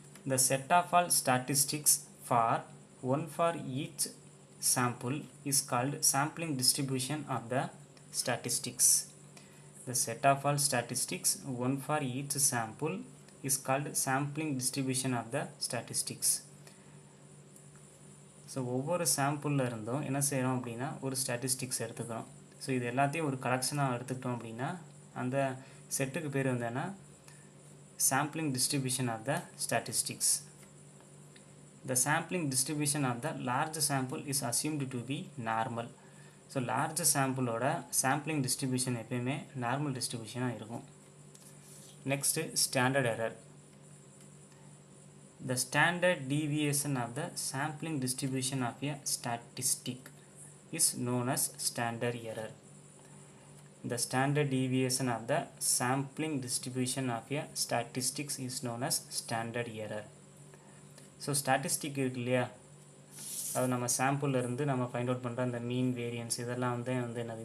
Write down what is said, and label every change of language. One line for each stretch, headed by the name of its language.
English: The set of all statistics for each sample is called sampling distribution of the statistics. The set of all statistics one for each sample is called sampling distribution of the statistics.
Tamil: So ஒவ்வொரு சாம்பிளில் இருந்தும் என்ன செய்கிறோம் அப்படின்னா ஒரு statistics எடுத்துக்கிறோம். So இது எல்லாத்தையும் ஒரு கலெக்ஷனாக எடுத்துக்கிட்டோம் அப்படின்னா அந்த செட்டுக்கு பேர் வந்து என்ன?
English: sampling distribution of the statistics. The sampling distribution of the large sample is assumed to be normal.
Tamil: So large சாம்பிளோட sampling distribution எப்பயுமே நார்மல் டிஸ்ட்ரிபியூஷனாக இருக்கும். Next standard error.
English: The standard deviation of the sampling distribution of a statistic is known as standard error. The standard deviation of the sampling distribution of a statistics is known as standard error. So statistic
Tamil: இருக்கு இல்லையா, அது நம்ம சாம்பிளில் இருந்து நம்ம find out பண்ணுற அந்த மீன், variance இதெல்லாம் வந்து என்னது?